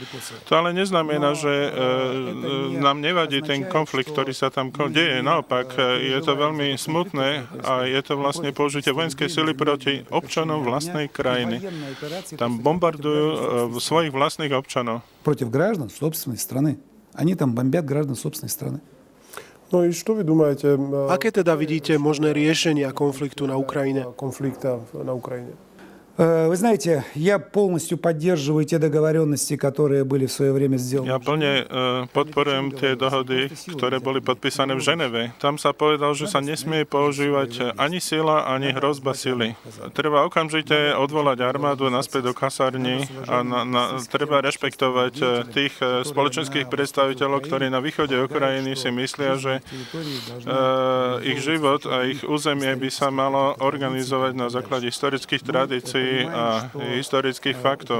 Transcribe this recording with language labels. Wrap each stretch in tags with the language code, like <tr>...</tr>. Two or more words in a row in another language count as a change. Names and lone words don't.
<sk>To ale neznamená, že nám nevadí ten konflikt, ktorý sa tam deje. Naopak, je to veľmi smutné a je to vlastne použitie vojenskej sily proti občanom vlastnej krajiny. Tam bombardujú svojich vlastných občanov.</sk> <ru>Против граждан собственной страны. Они там бомбят граждан собственной страны.</ru> <sk>No i čo vy думаете? Aké teda vidíte možné riešenia konfliktu na Ukrajine? Konflikta na Ukrajine.</sk> <ru>Вы знаете, я полностью поддерживаю те договоренности, которые были в свое время сделаны.</ru> <sk>Ja plne podporujem tie dohody, ktoré boli podpísané v Ženeve. Tam sa povedal, že sa nesmie používať ani sila, ani hrozba sily. Treba okamžite odvolať armádu naspäť do kasárny a treba rešpektovať tých spoločenských predstaviteľov, ktorí na východe Ukrajiny si myslia, že ich život a ich územie by sa malo organizovať na základe historických tradícií fakty a historických faktov.</sk>